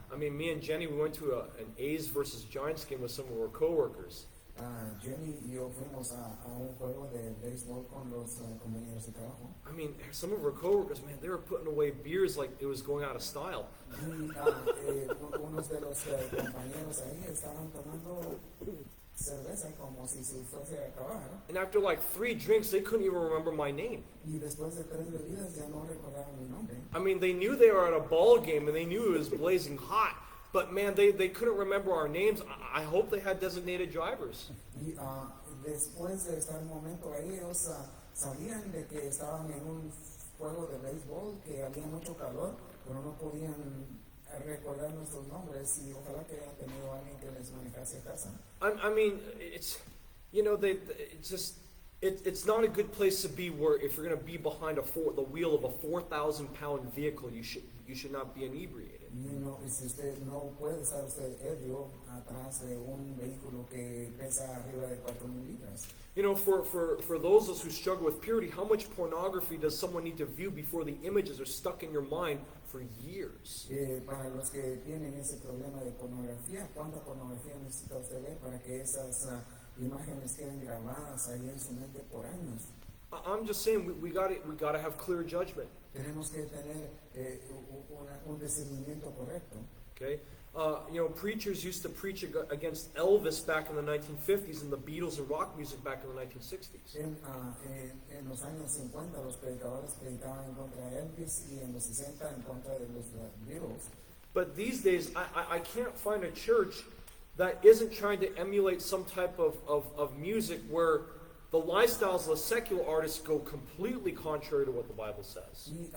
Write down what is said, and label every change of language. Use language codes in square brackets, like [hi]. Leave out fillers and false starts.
[en] I mean, me and Jenny, we went to an A's versus Giants game with some of our coworkers. [es] Jenny y yo fuimos a un juego de béisbol con los compañeros de trabajo. [en] I mean, some of our coworkers, man, they were putting away beers like it was going out of style. [es] Y unos de los compañeros ahí estaban tomando cerveza como si se fuese a acabar. [en] And after like 3 drinks, they couldn't even remember my name. [es] Y después de 3 bebidas ya no recordaban mi nombre. [en] I mean, they knew they were at a ball game and they knew it was blazing hot. But man, they couldn't remember our names. I hope they had designated drivers. [es] Y después de estar un momento ahí, ellos sabían de que estaban en un juego de béisbol, que había mucho calor, pero no podían recordar nuestros nombres, y ojalá que hayan tenido alguien que les manejase a casa. [en] I mean, it's, you know, it's not a good place to be where if you're going to be behind the wheel of a 4,000-pound vehicle, you should not be inebriated. [es] Y si usted no puede estar usted ebrio atrás de un vehículo que pesa arriba de 4,000 libras. [en] You know, for those of us who struggle with purity, how much pornography does someone need to view before the images are stuck in your mind for years? [es] Para los que tienen ese problema de pornografía, ¿cuánta pornografía necesita usted ver para que esas imágenes queden grabadas ahí en su mente por años? [en] I'm just saying we gotta have clear judgment. [es] Tenemos que tener un discernimiento correcto. [en] Okay, preachers used to preach against Elvis back in the 1950s and the Beatles and rock music back in the 1960s. [es] En los años 50 los predicadores predicaban en contra de Elvis y en los 60 en contra de los Beatles. [en] But these days, I can't find a church that isn't trying to emulate some type of music where the lifestyles of the secular artists go completely contrary to what the Bible says.